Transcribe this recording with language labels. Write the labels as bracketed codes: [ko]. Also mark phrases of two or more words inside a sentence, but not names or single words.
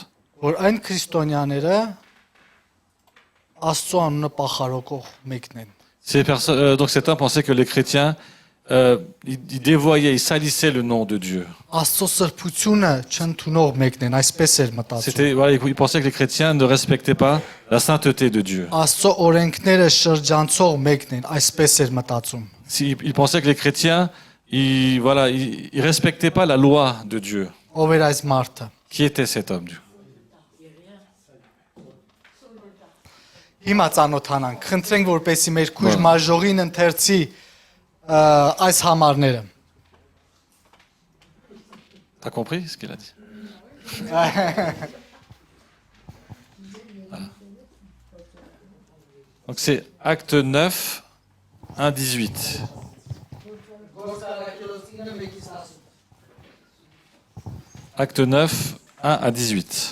[hy] որ այն քրիստոնյաները Աստծո անունը պախարոկող մեկն են։ [fr] Donc cet homme pensait que les chrétiens, ils dévoyaient, ils salissaient le nom de Dieu. [hy] Աստծո սրբությունը չընդունող մեկն են, այսպես էր մտածում։ [fr] Voilà, il pensait que les chrétiens ne respectaient pas la sainteté de Dieu. [hy] Աստծո օրենքները շրջանցող մեկն են, այսպես էր մտածում։ [fr] Il pensait que les chrétiens, ils respectaient pas la loi de Dieu. [hy] Ով էր այս մարդը։ [fr] Qui était cet homme? [hy] Հիմա ծանոթանանք, խնդրենք, որպեսզի մեր քույր մաժողին ընթերցի այս համարները։ [fr] T'as compris ce qu'il a dit? Voilà. Donc c'est Acte 9, 1, 18. Acte 9, 1 à 18.